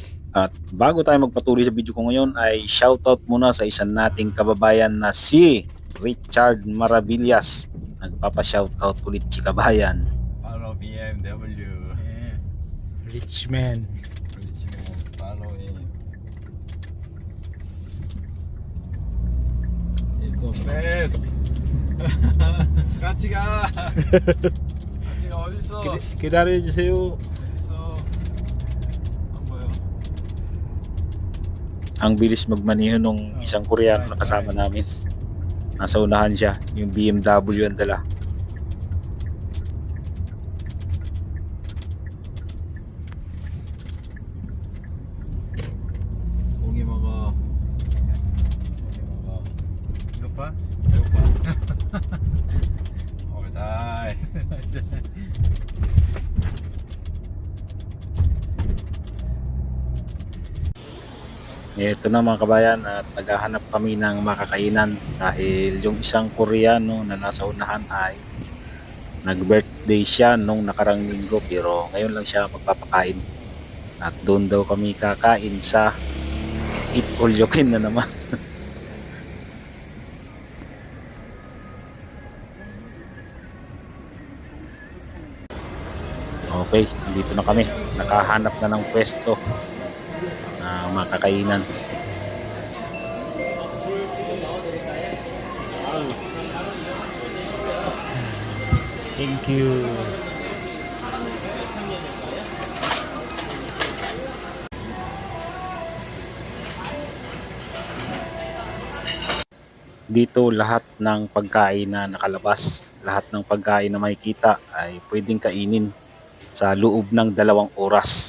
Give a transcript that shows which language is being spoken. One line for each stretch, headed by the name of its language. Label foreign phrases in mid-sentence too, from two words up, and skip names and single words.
Filipino: At bago tayo magpatuloy sa video ko ngayon ay shoutout muna sa isang nating kababayan na si Richard Maravillas. Nagpapa-shoutout ulit si kabayan.
English: Follow BMW. Yeah. Rich man. Follow him. It's so fast.
Korean: 같이 가. 같이 가 어디 있어? 기다려주세요. 어디 있어? 안 보여.
Filipino: Ang bilis magmaneho nung isang Koreano na kasama namin. Nasa unahan siya, yung BMW ang dala.
Korean: 고기 먹어. 고기 먹어.
Filipino: Lupa?
Korean: 배고파. 얼다이.
Filipino: Ito na mga kabayan at naghahanap kami ng makakainan dahil yung isang Koreano na nasa unahan ay nag-birthday siya nung nakarang linggo pero ngayon lang siya magpapakain. At doon daw kami kakain sa
English: Eat All You Can
Filipino: na naman. Okay, dito na kami. Nakahanap na ng pwesto na makakainan.
English: Thank you.
Filipino: Dito lahat ng pagkain na nakalabas, lahat ng pagkain na makikita ay pwedeng kainin sa loob ng 2 oras.